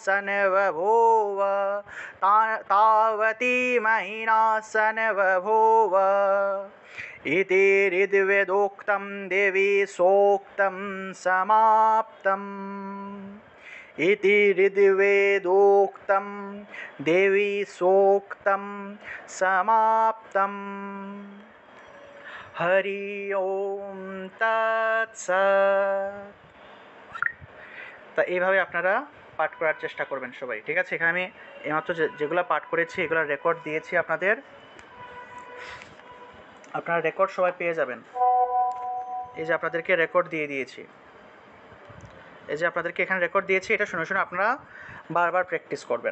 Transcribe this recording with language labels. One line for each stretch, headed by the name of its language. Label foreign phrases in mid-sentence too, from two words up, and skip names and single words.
Sanskrit: सन्वभूव इति ऋग्वेदोक्तं देवी सोक्तं समाप्तम् इति ऋग्वेदोक्तं देवी सोक्तं समाप्तम्। हरि ओम तत्सत्।
Bangla: তা এইভাবে আপনারা পাঠ করার চেষ্টা করবেন সবাই, ঠিক আছে। এখানে আমি এইমাত্র যেগুলো পাঠ করেছি এগুলোর রেকর্ড দিয়েছি আপনাদের, আপনারা রেকর্ড সবাই পেয়ে যাবেন। এই যে আপনাদেরকে রেকর্ড দিয়ে দিয়েছি, এই যে আপনাদেরকে এখানে রেকর্ড দিয়েছি, এটা শুনে শুনে আপনারা বারবার প্র্যাকটিস করবেন।